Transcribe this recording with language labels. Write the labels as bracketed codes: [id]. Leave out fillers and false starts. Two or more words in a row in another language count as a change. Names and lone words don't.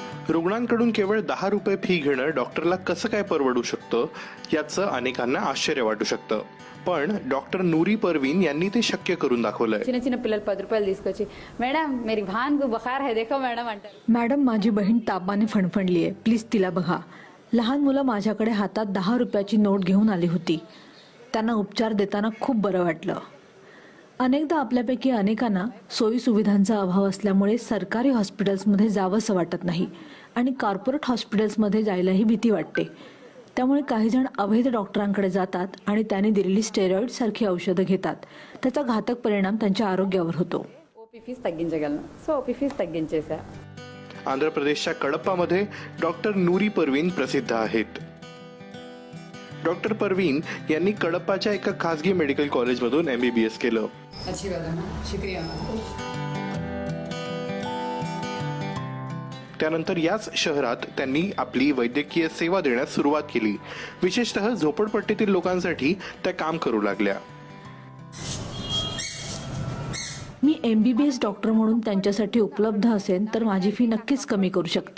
[mr] रुग्णांकडून केवळ 10 रुपये फी घेणं डॉक्टरला कसं काय परवडू शकतं याचं अनेकांना आश्चर्य वाटू शकतं. पण डॉक्टर नूरी परवीन यांनी ते शक्य करून दाखवलंय. [te] చిన్న చిన్న పిల్లలు 10 రూపాయలు తీసుకొచ్చి మేడం [hi] मेरी भान को बुखार है देखो मैडम अंटर. [mr] मॅडम, माझी बहीण तापाने फणफणली आहे, प्लीज तिला बघा. लहान मुलं माझ्याकडे हातात 10 रुपयाची नोट घेऊन आली होती. त्यांना उपचार देताना खूप बरं वाटलं. अनेकदा आपल्यापैकी अनेकांना सोयी सुविधांचा अभाव असल्यामुळे सरकारी हॉस्पिटल्समध्ये जावंसं वाटत नाही आणि कॉर्पोरेट हॉस्पिटल्समध्ये जायलाही भीती वाटते. त्यामुळे काही जण अवैध डॉक्टरांकडे जातात आणि त्यांनी दिलेली स्टेरॉइड सारखी औषधं घेतात. त्याचा घातक परिणाम त्यांच्या आरोग्यावर होतो. [en] OP fee [te] తగ్గించగలను, సో [en] OP fee [te] తగ్గించేసా. [mr] आंध्र प्रदेशच्या कडप्पामध्ये डॉक्टर नूरी परवीन प्रसिद्ध आहेत. डॉक्टर परवीन यांनी कडप्पाच्या एका खासगी मेडिकल कॉलेजमधून MBBS केलं. [hi] अच्छी बात है ना, शुक्रिया. [mr] त्यानंतर याच शहरात त्यांनी आपली वैद्यकीय सेवा देण्यास सुरुवात केली. विशेषतः झोपडपट्टीतील लोकांसाठी त्या काम करू लागल्या. मी MBBS डॉक्टर म्हणून त्यांच्यासाठी उपलब्ध असेल तर माझी फी नक्कीच कमी करू शकते.